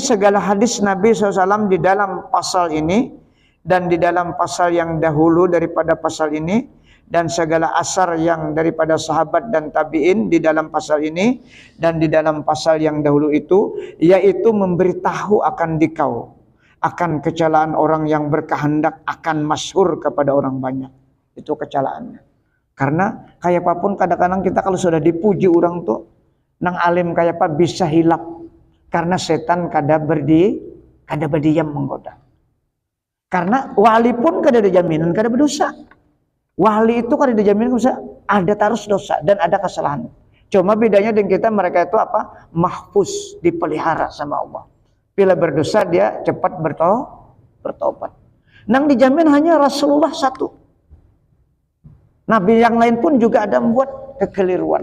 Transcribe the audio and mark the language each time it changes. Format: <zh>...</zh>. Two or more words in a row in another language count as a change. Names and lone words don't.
<ms>segala hadis Nabi SAW di dalam pasal ini dan di dalam pasal yang dahulu daripada pasal ini, dan segala asar yang daripada sahabat dan tabi'in di dalam pasal ini dan di dalam pasal yang dahulu itu, yaitu memberitahu akan dikau akan kecelaan orang yang berkehendak akan masyhur kepada orang banyak.</ms> <bjn>Itu kecelaannya. Karena kayak apapun kadang-kadang kita kalau sudah dipuji orang tuh nang alim kayak apa bisa hilap karena setan kada berdiam menggoda. Karena wali pun kada ada jaminan kada berdosa. Wali itu kada ada jaminan dosa, ada tarus dosa dan ada kesalahan. Cuma bedanya dengan kita, mereka itu apa? Mahfuz, dipelihara sama Allah. Bila berdosa dia cepat bertobat. Nang dijamin hanya Rasulullah satu. Nabi yang lain pun juga ada membuat kekeliruan.</bjn>